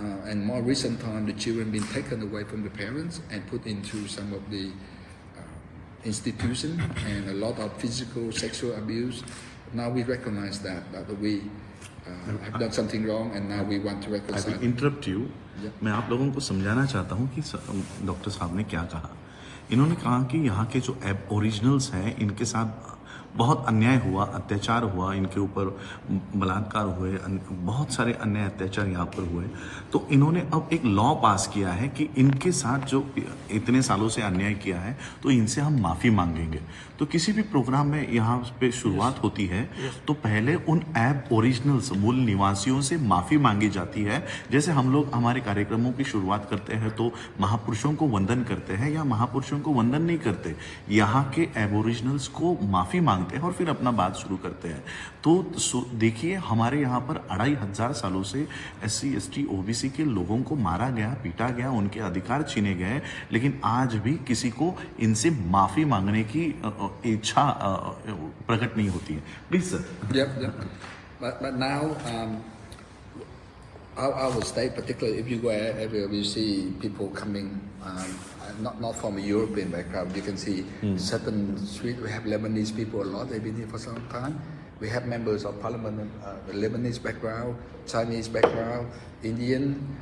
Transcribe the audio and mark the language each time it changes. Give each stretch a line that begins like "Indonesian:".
English: And more recent time, the children been taken away from the parents and put into some of the institutions, and a lot of physical, sexual abuse. Now we recognize that we have done something wrong, and now we want to I reconcile. will interrupt you.
Hindi: मैं आप लोगों को समझाना चाहता हूँ कि doctor साहब ने क्या कहा. इन्होंने कहा कि यहाँ के जो ओरिजिनल्स हैं, इनके साथ बहुत अन्याय हुआ, अत्याचार हुआ, इनके ऊपर बलात्कार हुए, बहुत सारे अन्य अत्याचार यहाँ पर हुए. तो इन्होंने अब एक लॉ पास किया है कि इनके साथ जो इतने सालों से अन्याय किया है, तो इनसे हम माफ़ी मांगेंगे. तो किसी भी प्रोग्राम में यहाँ पे शुरुआत होती है, तो पहले उन ऐप ओरिजिनल्स, मूल निवासियों से माफ़ी मांगी जाती है. जैसे हम लोग हमारे कार्यक्रमों की शुरुआत करते हैं तो महापुरुषों को वंदन करते हैं, या महापुरुषों को वंदन नहीं करते, यहाँ के एबोरिजिनल्स को माफ़ी मांगते हैं और फिर अपना बात शुरू करते हैं. तो देखिए, हमारे यहाँ पर 2500 सालों से SC ST OBC के लोगों को मारा गया, पीटा गया, उनके अधिकार छीने गए, लेकिन आज भी किसी को इनसे माफ़ी मांगने की इच्छा प्रकट नहीं होती है.
English: Please sir. Yep. But now, I would state, particularly if you go everywhere, you see people coming, not from a European background. You can see certain street, we have Lebanese people a lot, they've been here for some time. We have members of parliament, Lebanese background, Chinese background, Indian,